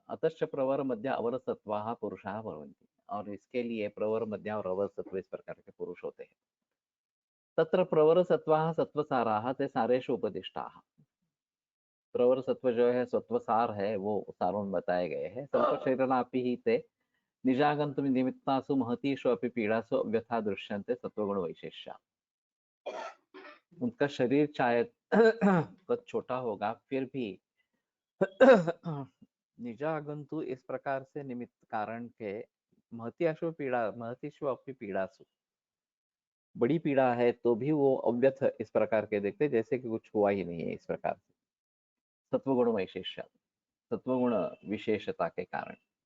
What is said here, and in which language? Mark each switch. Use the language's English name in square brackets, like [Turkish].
[Sanskrit] अतश्च प्रवर मध्य अवर सत्वाः पुरुषाः भवन्ति। [Hindi] और इसके लिए प्रवर मध्य और अवर सत्व इस प्रकार के पुरुष होते हैं। [Sanskrit] तत्र प्रवर सत्वाः सत्वसाराः ते सारेषु उपदिष्टाः। [Hindi] प्रवर सत्व जो है सत्वसार है, वो सारों में बताए गए हैं। [Sanskrit] संप्रशरणापि ही ते निजागंतुम निमित्तासु महतीषु अपि पीड़ासु व्यथा दृश्यन्ते सत्वगुण वैशेष्या। [Hindi] उनका शरीर चाहे कद छोटा होगा फिर भी निजागंतु इस प्रकार से निमित्त कारण के [Sanskrit] महतीषु अपि पीड़ासु, [Hindi] बड़ी पीड़ा है तो भी वो अव्यथ इस प्रकार के देखते जैसे कि कुछ हुआ ही नहीं है, इस प्रकार से सत्वगुण वैशेष्य, सत्वगुण विशेषता के कारण।